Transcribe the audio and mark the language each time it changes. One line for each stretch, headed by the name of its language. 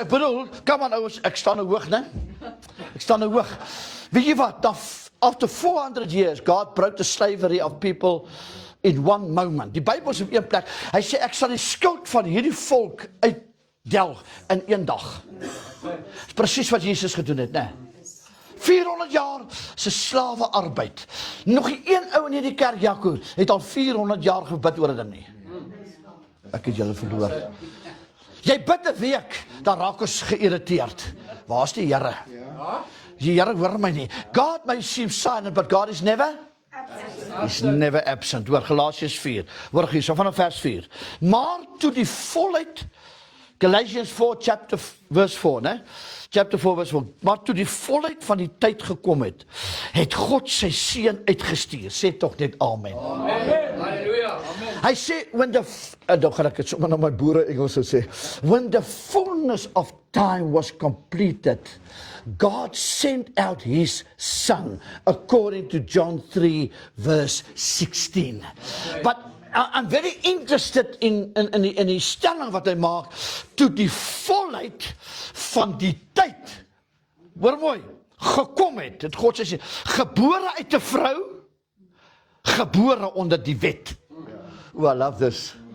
Afrikaans: Ek bedoel, come on ouers, ek staan nou hoog, né? Ek staan nou hoog. Weet jy wat,
English: after 400 years, God broke the slavery of people in one moment.
Afrikaans: Die Bybel is op een plek, hy sê, ek sal die skuld van hierdie volk uitdelg in een dag. Dis presies wat Jesus gedoen het, né? 400 jaar se slawe arbeid. Nog nie een ou in hierdie kerk, Jaco, het al 400 jaar gebid oor dit nie. Ek het julle verloor. Jy bid 'n week, dan raak ons geïrriteerd. Waar's die Here? Die Here hoor my nie.
English: God may seem silent, but God is never absent. He's never absent.
Afrikaans: Hoor Galasiërs 4. Hoor hierso vanaf vers 4. Maar toe die volheid,
English: Galatians 4 verse 4, né? Chapter 4 verse 4.
Afrikaans: Maar toe die volheid van die tyd gekom het, het God sy seun uitgestuur. Sê tog net amen. Amen. Halleluja. Amen. Hy sê when the dan gaan ek dit sommer na my boere Engels sê.
English: When the fullness of time was completed, God sent out his son, according to John 3 verse 16. But I'm very interested in
Afrikaans: die stelling wat hy maak, toe die volheid van die tyd, hoor mooi, gekom het God sê, gebore uit 'n vrou, gebore onder die wet.
English: Oh, I love this.